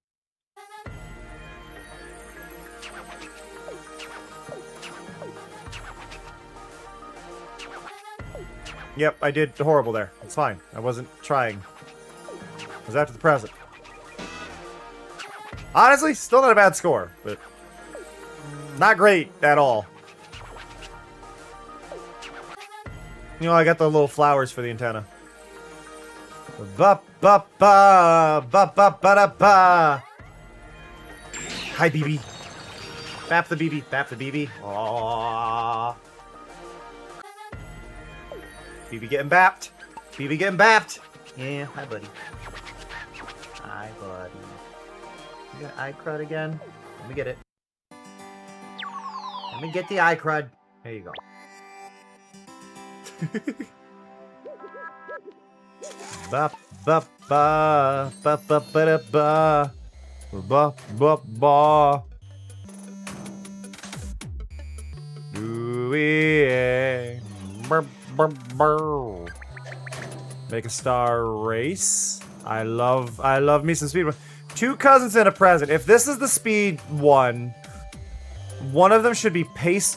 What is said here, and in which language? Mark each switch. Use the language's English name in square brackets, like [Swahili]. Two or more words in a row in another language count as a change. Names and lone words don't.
[English] Yep, I did horrible there. It's fine. I wasn't trying. I was after the present. Honestly, still not a bad score, but not great at all. You know, I got the little flowers for the antenna. Ba ba ba ba ba ba da ba. Hi, BB. Bap the BB. Bap the BB. Aww. BB getting bapped. BB getting bapped. Yeah, hi, buddy. Hi, buddy. You got eye crud again? Let me get it. Let me get the eye crud. There you go. Ba ba ba ba ba ba da, ba ba ba ba. Ooh, yeah. Brr, brr, brr. Make a star race. I love me some speed. 2 cousins and a present. If this is the speed one of them should be paste.